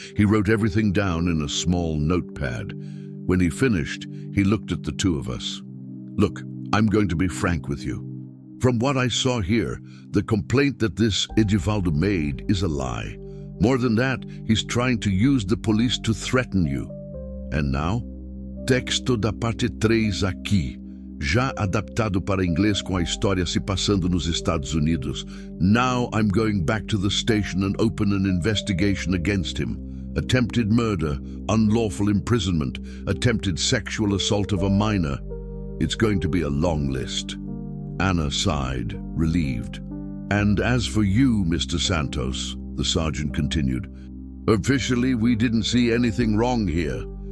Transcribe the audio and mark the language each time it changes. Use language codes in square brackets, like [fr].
[en] He wrote everything down in a small notepad. When he finished, he looked at the two of us. "Look, I'm going to be frank with you. From what I saw here, the complaint that this Edivaldo made is a lie. More than that, he's trying to use the police to threaten you. And now, [pt] texto da parte 3 aqui, já adaptado para inglês com a história se passando nos Estados Unidos. [en] Now I'm going back to the station and open an investigation against him. Attempted murder, unlawful imprisonment, attempted sexual assault of a minor. It's going to be a long list." Anna sighed, relieved. "And as for you, Mr. Santos," the sergeant continued, "officially we didn't see anything wrong here.